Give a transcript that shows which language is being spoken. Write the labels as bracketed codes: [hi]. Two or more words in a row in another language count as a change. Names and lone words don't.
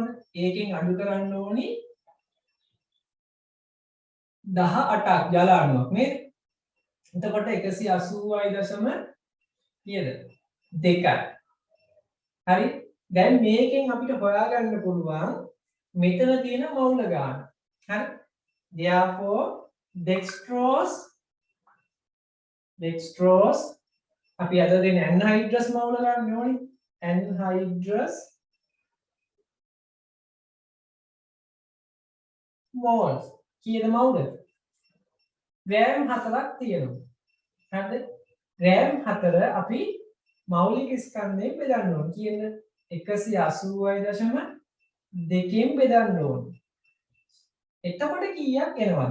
[si] ඒකෙන් අඩු කරන්න ඕනි 18ක් ජල අණුවක් නේද? එතකොට 180.2 හරි? දැන් මේකෙන් අපිට හොයාගන්න පුළුවන් මෙතන තියෙන මවුල ගාන. හරි? [en] Therefore dextrose [si] අපි අද දෙන anhydrous මවුල ගන්න ඕනේ anhydrous moles කීයද මවුල ග්‍රෑම් 4ක් තියෙනවා හරිද ග්‍රෑම් 4 අපි මෞලික ස්කන්ධයෙන් බෙදන්න ඕනේ කීයද 180.2න් බෙදන්න ඕනේ එතකොට කීයක් එනවද?